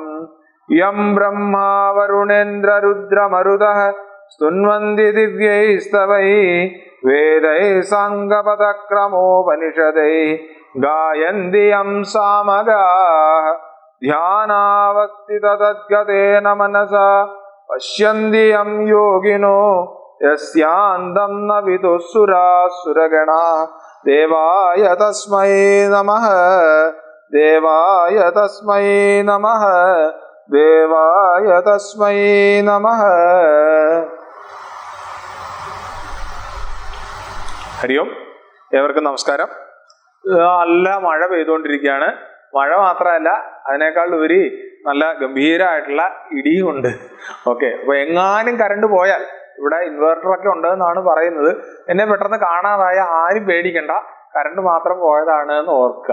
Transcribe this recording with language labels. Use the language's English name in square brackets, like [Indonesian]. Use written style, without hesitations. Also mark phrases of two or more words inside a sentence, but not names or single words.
[Sanskrit] यं ब्रह्मा वरुणेन्द्र रुद्रमरुतः स्तुन्वन्ति दिव्यैस्तवैः वेदैः साङ्गपदक्रमोपनिषदैः गायन्ति यं सामगाः ध्यानावस्थिततद्गतेन मनसा पश्यन्ति यं योगिनो यस्यान्तं न विदुः सुरासुरगणाः। देवाय तस्मै नमः देवाय तस्मै नमः देवाय तस्मै नमः। ഹരി ഓം. [Malayalam] ഏവർക്കും നമസ്കാരം. നല്ല മഴ പെയ്തുകൊണ്ടിരിക്കുകയാണ്. മഴ മാത്രമല്ല, അതിനേക്കാൾ ഉപരി നല്ല ഗംഭീരമായിട്ടുള്ള ഇടിയും ഉണ്ട്. ഓക്കെ, അപ്പൊ എങ്ങാനും കറണ്ട് പോയാൽ, ഇവിടെ ഇൻവേർട്ടറൊക്കെ ഉണ്ടെന്നാണ് പറയുന്നത്, എന്നെ പെട്ടെന്ന് കാണാതായ ആരും പേടിക്കണ്ട, കറണ്ട് മാത്രം പോയതാണ് എന്ന് ഓർക്കുക.